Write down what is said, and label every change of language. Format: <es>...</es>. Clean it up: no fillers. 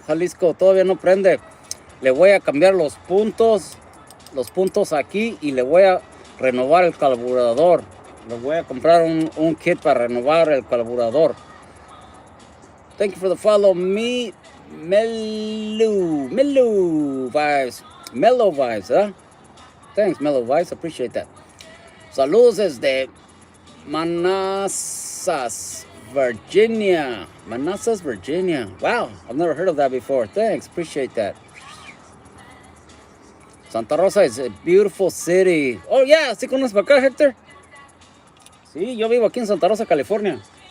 <es>Jalisco, todavía no prende. Le voy a cambiar los puntos aquí y le voy a renovar el carburador. Le voy a comprar un kit para renovar el carburador.</es> <en>Thank you for the follow. Me, Mellow Vibes. Mellow Vibes, huh? Thanks, Mellow Vibes. Appreciate that.</en> <es>Saludos desde Manassas</es> <en>Virginia. Manassas, Virginia. Wow, I've never heard of that before. Thanks, appreciate that. Santa Rosa is a beautiful city. Oh, yeah,</en> <es>¿sí conoces para acá, Hector? Sí, yo vivo aquí en Santa Rosa, California.</es>